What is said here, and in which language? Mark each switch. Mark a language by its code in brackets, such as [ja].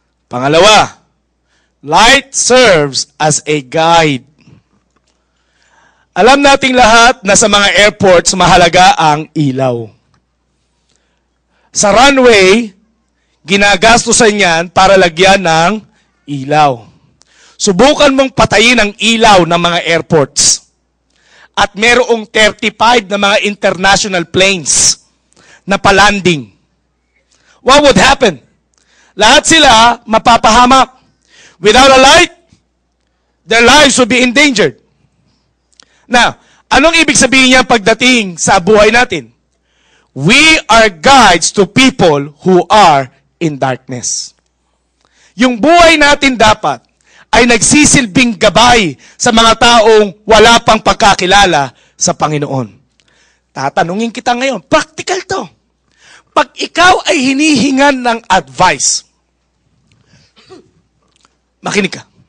[tl] Pangalawa, light serves as a guide. Alam nating lahat na sa mga airports, mahalaga ang ilaw. Sa runway, ginagastusan yan para lagyan ng ilaw. Subukan mong patayin ang ilaw ng mga airports. At merong 35 na mga international planes na palanding. [en] What would happen? [tl] Lahat sila mapapahamak. [en] Without a light, their lives would be endangered. [tl] Now, anong ibig sabihin niya pagdating sa buhay natin? [en] We are guides to people who are in darkness. [tl] Yung buhay natin dapat ay nagsisilbing gabay sa mga taong wala pang pagkakilala sa Panginoon. Tatanungin kita ngayon, practical to. Pag ikaw ay hinihingan ng advice, makinig ka.